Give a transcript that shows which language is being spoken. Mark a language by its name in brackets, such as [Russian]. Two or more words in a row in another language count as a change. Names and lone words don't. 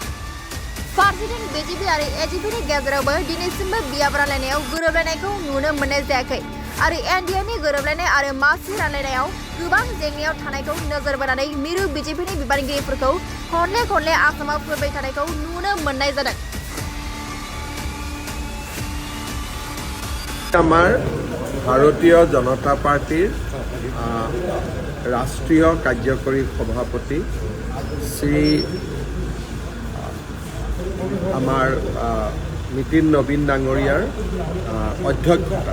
[Bodo] फारसेथिं बिजेपि आरो एजिपिनि गेजेरावबो दिनैसिमबो बियाब रानलायनायाव गोरोबलायनायखौ नुनो मोननाय जायाखै आरो एनडिएनि गोरोबलायनाय आरो मासि रानलायनायाव गोबां जेंनायाव थानायखौ नोजोर बोनानै मिरु बिजेपिनि बिबानगिरिफोरखौ खनले खनले आसामाव फैबाय थानायखौ नुनो मोननाय जादों। [Assamese] আমাৰ ভাৰতীয় জনতা পাৰ্টিৰ ৰাষ্ট্ৰীয় কাৰ্যকৰী সভাপতি শ্ৰী আমাৰ নীতিন নবীন ডাঙৰীয়াৰ অধ্যক্ষতাত